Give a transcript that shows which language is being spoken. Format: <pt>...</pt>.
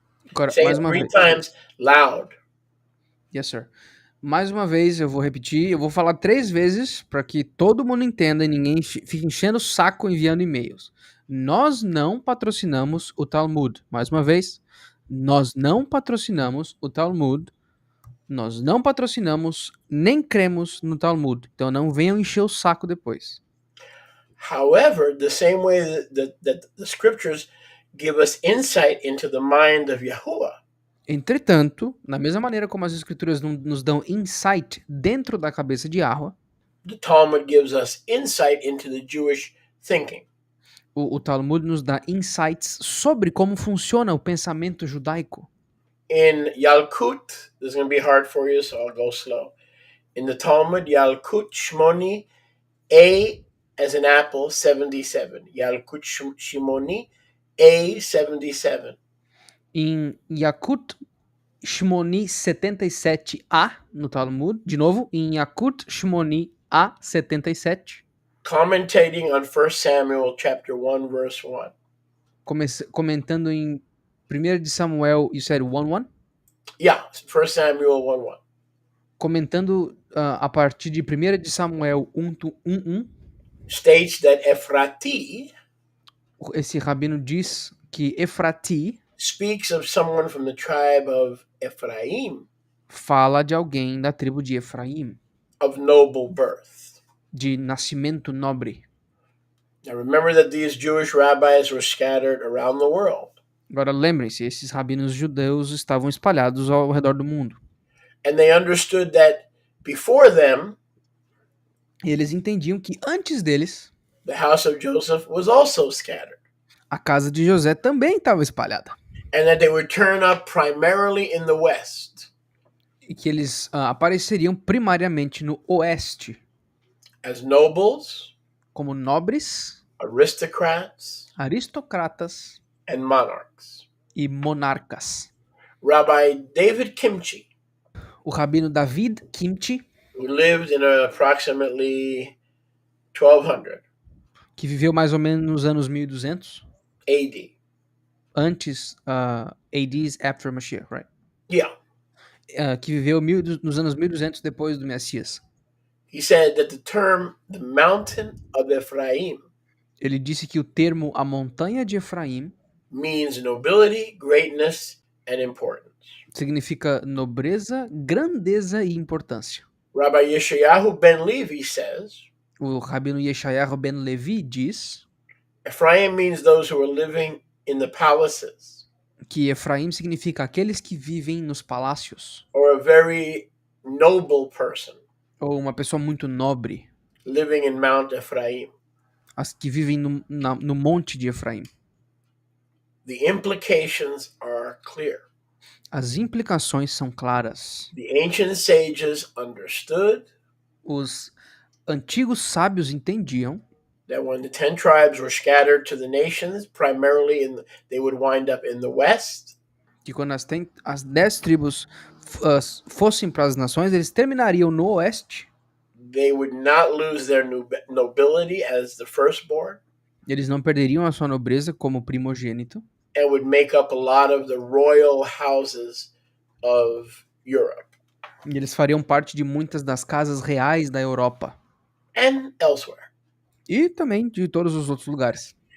<pt>Agora,</pt> <en>Say</en> <pt>mais</pt> <en>it</en> <pt>uma</pt> <en>3</en> <pt>vez.</pt> <en>times loud. Yes, sir.</en> <pt>Mais uma vez, eu vou repetir, eu vou falar 3 vezes para que todo mundo entenda e ninguém fique enchendo o saco enviando e-mails. Nós não patrocinamos o Talmud. Mais uma vez, nós não patrocinamos o Talmud. Nós não patrocinamos nem cremos no Talmud. Então não venham encher o saco depois.</pt> <en>However, the same way that the scriptures give us insight into the mind of Yahuwah,</en> <pt>Entretanto, na mesma maneira como as escrituras nos dão insight dentro da cabeça de Yahweh,</pt> <en>the Talmud gives us insight into the Jewish thinking.</en> <pt>o Talmud nos dá insights sobre como funciona o pensamento judaico.</pt> <en>In Yalkut, this is going to be hard for you, so I'll go slow. In the Talmud, Yalkut Shmoni, A as an apple, 77. Yalkut Shimoni, A, 77.</en> <pt>Em Yakut Shmoni 77a, no Talmud, de novo, em Yakut Shmoni A 77,</pt> <en>Commentating on 1 Samuel chapter 1, verse 1.</en> <pt>comentando em 1 de Samuel,</pt> <en>you said 1:1? Yeah, 1 Samuel 1, 1.</en> <pt>Comentando a partir de 1 de Samuel 1:1,</pt> <en>States that Ephrati</en> <pt>esse rabino diz que Efrati</pt> <en>speaks of someone from the tribe of Ephraim,</en> <pt>fala de alguém da tribo de Efraim,</pt> <en>of noble birth.</en> <pt>de nascimento nobre.</pt> <en>Now remember that these Jewish rabbis were scattered around the world.</en> <pt>Agora lembrem-se, esses rabinos judeus estavam espalhados ao redor do mundo.</pt> <en>And they understood that before them,</en> <pt>E eles entendiam que antes deles,</pt> <en>the house of Joseph was also scattered,</en> <pt>a casa de José também estava espalhada.</pt> <en>and that they would turn up primarily in the West</en> <pt>E que eles apareceriam primariamente no oeste,</pt> <en>as nobles,</en> <pt>como nobres,</pt> <en>aristocrats,</en> <pt>aristocratas</pt> <en>and monarchs.</en> <pt>e monarcas.</pt> <en>Rabbi David Kimchi,</en> <pt>O rabino David Kimchi,</pt> <en>who lived in approximately 1200</en> <pt>que viveu mais ou menos nos anos 1200,</pt> <en>AD.</en> <pt>antes</pt> <en>AD's after Mashiach, right? Yeah.</en> <pt>Que viveu nos anos 1200 depois do Messias.</pt> <en>He said that the term the mountain of Ephraim</en> <pt>Ele disse que o termo a montanha de Efraim</pt> <en>means nobility, greatness, and importance.</en> <pt>significa nobreza, grandeza e importância.</pt> <en>Rabbi Yeshayahu ben Levi says,</en> <pt>O rabino Yeshayahu ben Levi diz</pt> <en>Ephraim means those who are living in the palaces,</en> <pt>que Efraim significa aqueles que vivem nos palácios,</pt> <en>or a very noble person</en> <pt>ou uma pessoa muito nobre,</pt> <en>living in Mount Ephraim.</en> <pt>as que vivem no monte de Efraim.</pt> <en>The implications are clear.</en> <pt>As implicações são claras.</pt> <en>The ancient sages understood</en> <pt>Os antigos sábios entendiam</pt> <en>that when the 10 tribes were scattered to the nations, primarily they would wind up in the west.</en> <pt>que quando as 10 tribos fossem para as nações, eles terminariam no oeste.</pt> <en>They would not lose their nobility as the firstborn.</en> <pt>Eles não perderiam a sua nobreza como primogênito.</pt> <en>And would make up a lot of the royal houses of Europe.</en> <pt>E eles fariam parte de muitas das casas reais da Europa.</pt> <en>And elsewhere.</en> <pt>E também de todos os outros lugares.</pt>